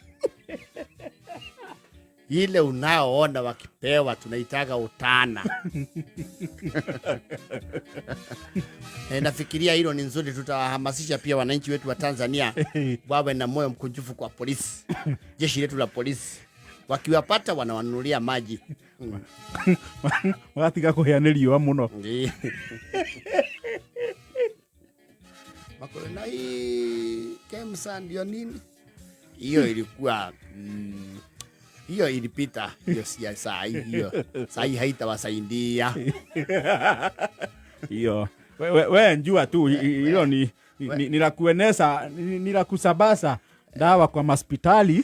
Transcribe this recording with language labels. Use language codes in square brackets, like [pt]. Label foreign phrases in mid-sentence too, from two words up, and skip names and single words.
[sw] Ile unaoona wakipewa tunaitaga utana. Nafikiria hilo ni nzuri, tutawahamasisha pia wananchi wetu wa Tanzania wawe na moyo mkunjufu kwa polisi. Jeshi letu la polisi wakiwapata wanawanunulia maji. [ki] Watiga kuheanĩrio muno. [sw] Makona hii KEMSA ndio nini? Hiyo ilikuwa hiyo ilipita, hiyo si saa hiyo. Saa hii haitawasaidia. Hiyo wewe njua tu hilo ni la kueneza, ni la kusabasa dawa kwa hospitali.